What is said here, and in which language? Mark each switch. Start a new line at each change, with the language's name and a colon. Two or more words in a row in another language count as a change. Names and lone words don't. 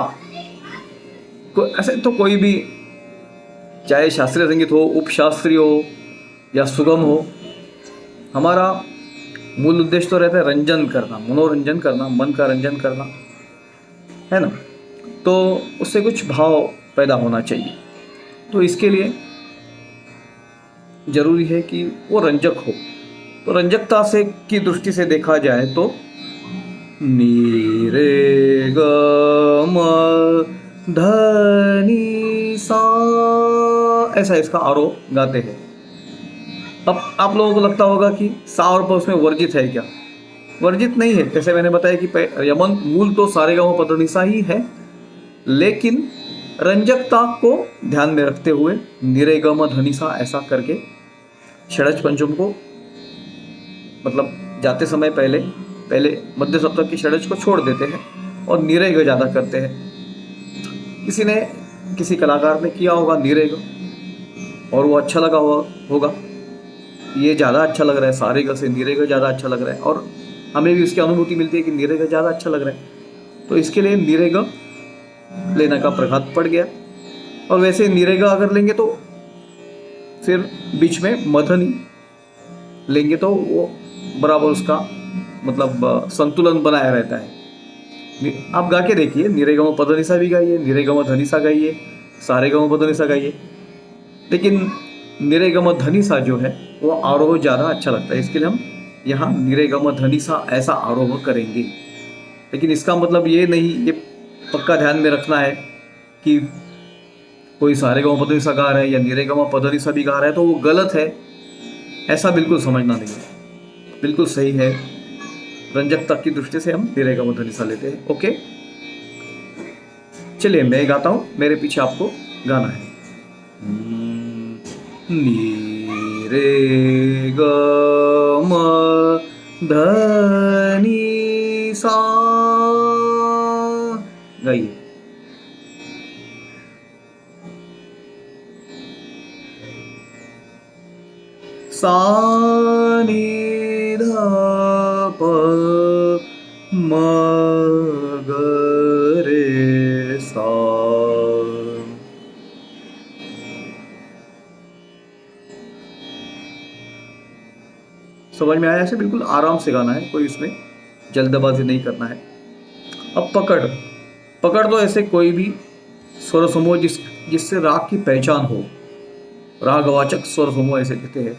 Hindi: ऐसे तो कोई भी, चाहे शास्त्रीय संगीत हो, उपशास्त्रीय हो या सुगम हो, हमारा मूल उद्देश्य तो रहता है रंजन करना, मनोरंजन करना, मन का रंजन करना, है ना। तो उससे कुछ भाव पैदा होना चाहिए। तो इसके लिए जरूरी है कि वो रंजक हो। तो रंजकता से की दृष्टि से देखा जाए तो नी रे ग म ध नि सा, ऐसा इसका आरोह गाते हैं। अब आप लोगों को लगता होगा कि सा और प उसमें वर्जित है क्या? वर्जित नहीं है। जैसे मैंने बताया कि यमन मूल तो सारे गा मा प ध नि सा ही है, लेकिन रंजकता को ध्यान में रखते हुए नी रे ग म ध नि सा ऐसा करके षड्ज पंचम को, मतलब जाते समय पहले पहले मध्य सप्तक की षड्ज को छोड़ देते हैं और नी रे ग ज़्यादा करते हैं। किसी कलाकार ने किया होगा नी रे ग और वो अच्छा लगा होगा, ये ज़्यादा अच्छा लग रहा है, सारे ग से नी रे ग ज़्यादा अच्छा लग रहा है, और हमें भी उसकी अनुभूति मिलती है कि नी रे ग ज़्यादा अच्छा लग रहा है। तो इसके लिए नी रे ग लेने का प्रघात पड़ गया। और वैसे नी रे ग अगर लेंगे तो फिर बीच में मधनी लेंगे तो वो बराबर उसका मतलब संतुलन बनाया रहता है। आप गा के देखिए, नी रे ग म प ध नि सा भी गाइए, नी रे ग म ध नि सा गाइए, सारे ग म प ध नि सा गाइए, लेकिन नी रे ग म ध नि सा जो है वो आरोह ज़्यादा अच्छा लगता है। इसके लिए हम यहाँ नी रे ग म ध नि सा ऐसा आरोह करेंगे। लेकिन इसका मतलब ये नहीं, ये पक्का ध्यान में रखना है कि कोई सारे ग म प ध नि सा गा रहा है या नी रे ग म प ध नि सा भी गा रहा है तो वो गलत है, ऐसा बिल्कुल समझना नहीं है। बिल्कुल सही है। रंजकता की दृष्टि से हम नी रे ग म ध नि सा लेते हैं। ओके, चलिए मैं गाता हूँ, मेरे पीछे आपको गाना है। नी रे ग म ध नि सा, गाइए। सा नी ध प म ग रे सा। समझ में आया? ऐसे बिल्कुल आराम से गाना है, कोई इसमें जल्दबाजी नहीं करना है। अब पकड़, पकड़ तो ऐसे कोई भी स्वर समूह जिससे राग की पहचान हो, रागवाचक स्वर समूह ऐसे कहते हैं।